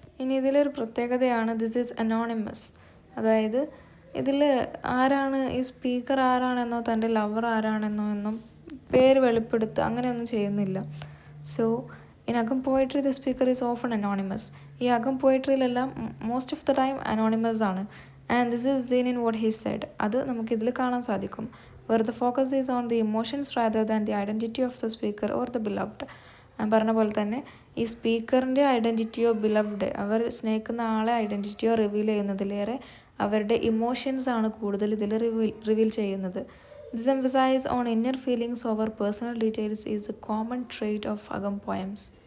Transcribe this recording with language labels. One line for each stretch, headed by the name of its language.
Malayalam: ഇനി ഇതിലൊരു പ്രത്യേകതയാണ്
English: This is anonymous.
Malayalam: അതായത് ഇതിൽ ആരാണ് ഈ സ്പീക്കർ ആരാണെന്നോ തൻ്റെ ലവർ ആരാണെന്നോ എന്നും പേര് വെളിപ്പെടുത്തുക അങ്ങനെയൊന്നും ചെയ്യുന്നില്ല.
English: So in Akam poetry the speaker is often anonymous.
Malayalam: ഈ അകം പോയട്രിയിലെല്ലാം most of the time anonymous ആണ്.
English: And this is seen in what he said.
Malayalam: അത് നമുക്കിതിൽ കാണാൻ സാധിക്കും.
English: where the focus is on the emotions rather than the identity of the speaker or the beloved.
Malayalam: ഞാൻ പറഞ്ഞ പോലെ തന്നെ ഈ സ്പീക്കറിൻ്റെ ഐഡൻറ്റിറ്റിയോ ബിലവ്ഡ്, അവർ സ്നേഹിക്കുന്ന ആളെ ഐഡൻറ്റിറ്റിയോ റിവീൽ ചെയ്യുന്നതിലേറെ അവരുടെ ഇമോഷൻസ് ആണ് കൂടുതൽ ഇതിൽ റിവീൽ ചെയ്യുന്നത്.
English: This emphasize on inner feelings over personal details is a common trait of Akam poems.